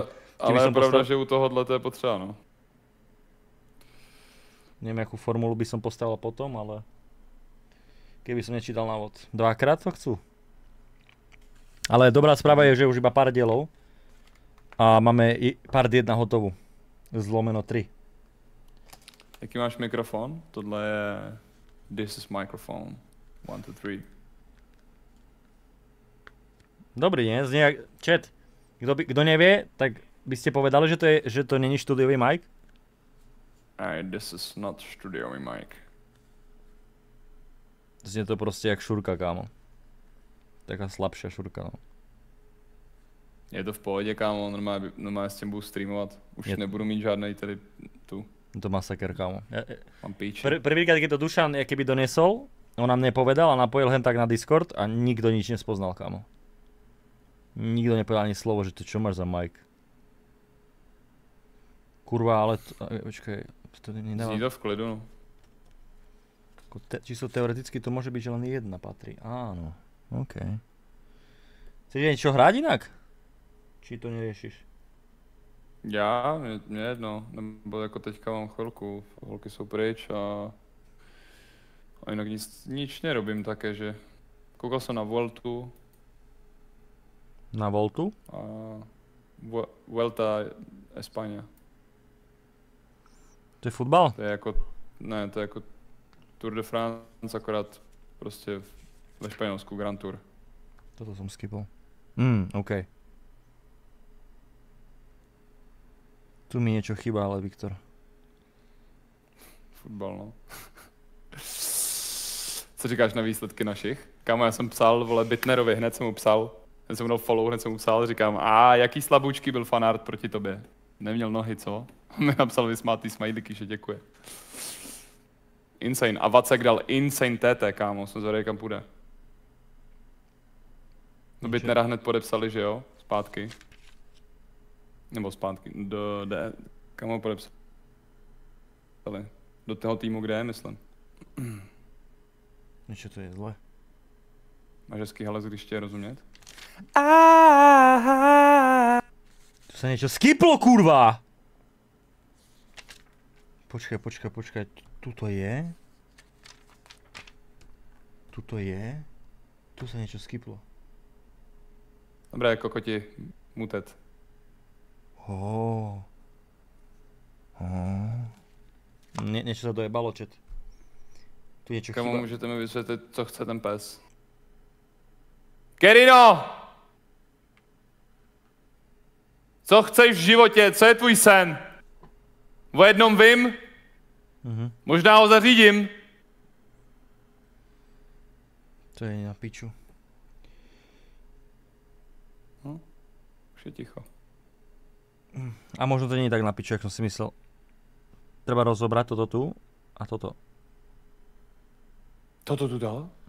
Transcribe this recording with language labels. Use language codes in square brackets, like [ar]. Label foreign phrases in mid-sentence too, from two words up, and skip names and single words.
[cs] Ale je pravda, že u tohohle to je potřeba, no. [sk] Neviem, akú formulu by som postavil potom, ale... Keby som nečítal návod. Dvakrát to chcú. Ale dobrá správa je, že už iba pár dielov. A máme i part 1 hotovú. Zlomeno 3. [cs] Jaký máš mikrofon? Tohle je... [en] This is microphone. 1, 2, 3. [sk] Dobrý, nie? Chat. Kto nevie, tak by ste povedali, že to není štúdiový mic? [en] This is not štúdiový mic. [sk] Znie to proste jak šurka, kámo. Taká slabšia šurka, no. [cs] Je to v pohodě, kámo, normálně s tím budu streamovat. Už nebudu mít žádnej tady tu. [sk] To masaker, kámo. [cs] Mám píči. [sk] Prvýkrát, keď to Dušan keby doniesol, on nám nepovedal a napojil hen tak na Discord a nikto nič nespoznal, kámo. Nikto nepovedal ani slovo, že to čo máš za mic. Kurva, ale počkaj, to nedáva... [cs] Zní to v klidu, no. [sk] Čisto teoreticky to môže byť, že len jedna patrí. Áno, OK. Chceš niečo hrať inak? Či to neriešiš? [cs] Já? Mě jedno, nebo jako teďka mám chvilku, holky jsou pryč a jinak nic nerobím také, že koukal jsem na Vueltu. Na Voltu? A Vuelta España. [sk] To je futbal? [cs] To je jako, ne, to je jako Tour de France, akorát prostě ve Španělsku Grand Tour. [sk] Toto som skipol. OK. Tu mi niečo chýba, ale Viktor. Futbal, no. [cs] Co říkáš na výsledky našich? Kámo, já jsem psal, vole, Bitnerovi, hned jsem mu psal. Hned jsem mu dal follow, hned jsem mu psal, říkám, jaký slaboučký byl fanart proti tobě. Neměl nohy, co? Mi napsal vysmátý smajlíky, že děkuje. Insane. A Vacek dal insane TT, kámo, jsem zvedal, kam půjde. No Bitnera hned podepsali, že jo? Zpátky. Nebo zpátky, kam ho podepsali? Do toho týmu, kde je, myslím. [sk] Niečo to je zle. [cs] Máš hezký hlas, když tě rozumět? [sk] Tu sa niečo skiplo, kurva! Počkaj. Tuto je. Tu sa niečo skiplo. Dobré, kokoti, mutet. Niečo sa dojebalo, chat. Tu niečo chyba. [cs] Komu můžete mi vysvětlit, co chce ten pes? Kerino! Co chceš v životě? Co je tvůj sen? O jednom vím? Možná ho zařídím. To je na piču. [sk] Už je ticho. A možno to nie je tak na piču, jak som si myslel. Treba rozobrať toto tu a toto. Toto tu dal?